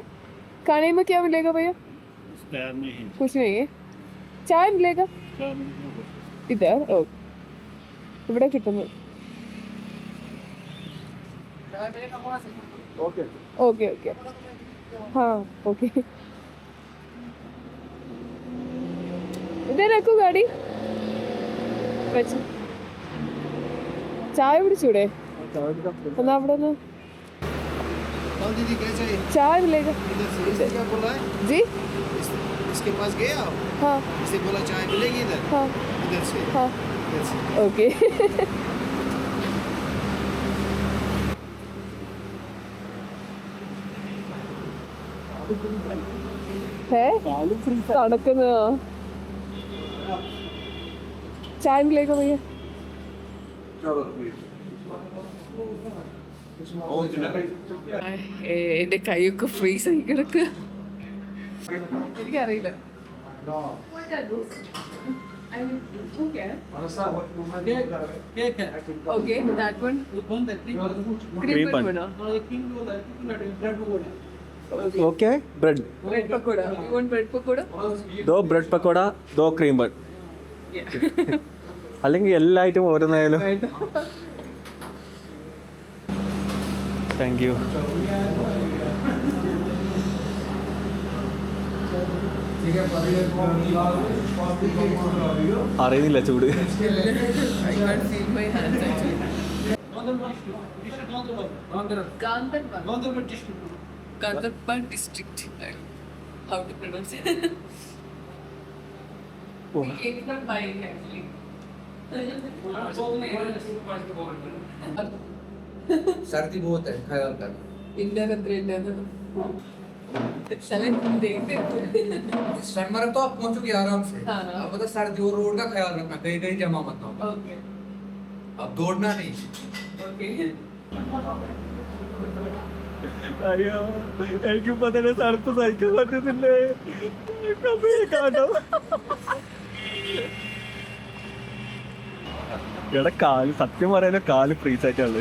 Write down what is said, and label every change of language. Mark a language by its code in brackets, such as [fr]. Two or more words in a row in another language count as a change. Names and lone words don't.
[hi] खाने में क्या मिलेगा भैया? कुछ नहीं है. चाय मिलेगा इधर? [ml] ഇവിടെ കിട്ടുന്നു. ഓക്കെ [hi] हाँ ओके. इधर रखो गाड़ी. [ml] ചായ കുടിച്ചൂടെ? എന്നാ അവിടെ ഒന്ന് [hi] चाय मिलेगा जी. इसके पास गए आप? हाँ. इससे बोला चाय मिलेगी इधर? हाँ. इधर से? हाँ. ओके. है तड़कना. चाय मिलेगा भैया? [ml] എന്റെ കൈയൊക്കെ ഫ്രീസ് ആയി കിടക്കുക. എനിക്കറിയില്ല. [en] ok bread [hi] पकोड़ा. [en] You want bread पकोड़ा? [ml] 2 ബ്രെഡ് പക്കോട 2 [en] cream bun. [ml] അല്ലെങ്കിൽ എല്ലാ ഐറ്റം ഓരോന്നായാലും. [en] thank you. [ml] അറിയുന്നില്ല ചൂട്. [en] Gandarbal district. How to pronounce it? It's not buying actually. [hi] सर्दी बहुत है ख्याल कर. India का ट्रेन है. सनमर्ग तो आप पहुंचोगे आराम से। हाँ। अब बता सर्दी और रोड का ख्याल रखना, कहीं कहीं जमा मत हो। ഓക്കെ अब दौड़ना नहीं। ഓക്കെ [ml] അയ്യോ എനിക്ക് ഇപ്പൊ തന്നെ തണുപ്പ് സഹിക്കാൻ പറ്റുന്നില്ലേ കാണോ എടാ കാല് സത്യം പറയാനോ കാല് ഫ്രീസ് ആയിട്ടാണ്.